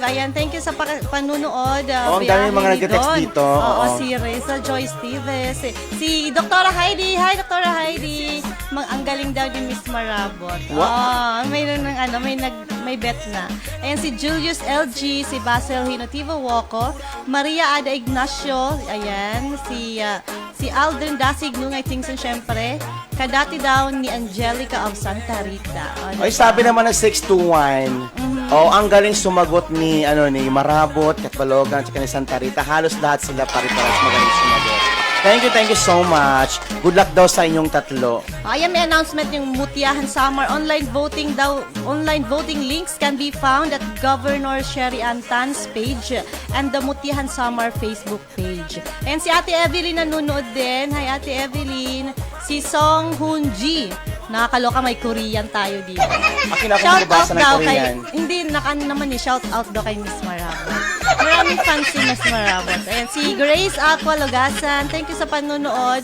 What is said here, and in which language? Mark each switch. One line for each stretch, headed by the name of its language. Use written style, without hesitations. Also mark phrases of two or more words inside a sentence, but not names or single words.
Filipino: Ayan,
English: thank you
Filipino: sa panunood. Ang dami mga nag-text dito. Si Reza Joy Steves. Si Dr. Heidi. Hi, Dr. Heidi. Ang galing daw ni Miss Marabot. May bet na. Ayan, si Julius LG, si Basil Hinotivo Woko, Maria Ada Ignacio, ayan, si Aldrin Dasig Nungay Tingson, syempre, kadati daw ni Angelica of Santa Rita. Ay, sabi naman ng 621, ang galing sumagot ni Marabot, Katbalogan, at ni Santa Rita. Halos lahat sila pare-pares magaling sumagot.
English: Thank you so much. Good luck
Filipino: daw sa inyong tatlo. Ayan, may announcement yung Mutyahan Summer.
English: Online voting links can be found at Governor Sherry Antan's page and the Mutyahan Summer Facebook page.
Filipino: And si Ate Evelyn nanonood din. Hi, Ate Evelyn. Si Song Hoon Ji. Nakakaloka, may Korean tayo dito. Akin ako
English: Shout out
Filipino: magbabasa ng daw Korean. hindi, naman
English: shout out
Filipino: daw kay Miss Marabot. Maraming fans si Miss Marabot. Ayan, si Grace Aqua Logasan,
English: thank you
Filipino: sa panonood.